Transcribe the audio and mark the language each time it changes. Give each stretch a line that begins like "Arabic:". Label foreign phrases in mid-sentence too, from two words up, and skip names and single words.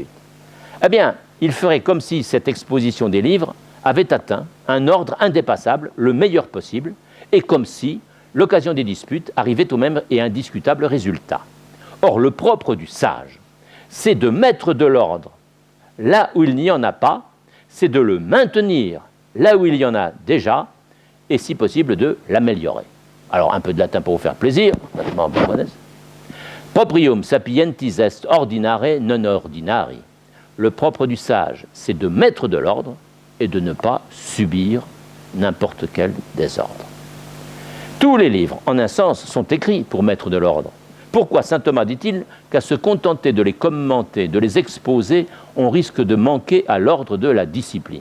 French: Eh bien, il ferait comme si cette exposition des livres avait atteint un ordre indépassable, le meilleur possible, et comme si l'occasion des disputes arrivait au même et indiscutable résultat. Or, le propre du sage, c'est de mettre de l'ordre là où il n'y en a pas, c'est de le maintenir là où il y en a déjà, et si possible de l'améliorer. Alors, un peu de latin pour vous faire plaisir,
Latin: proprium sapientis est ordinare non ordinari,
French: le propre du sage, c'est de mettre de l'ordre et de ne pas subir n'importe quel désordre. Tous les livres, en un sens, sont écrits pour mettre de l'ordre. Pourquoi saint Thomas dit-il qu'à se contenter de les commenter, de les exposer, on risque de manquer à l'ordre de la discipline?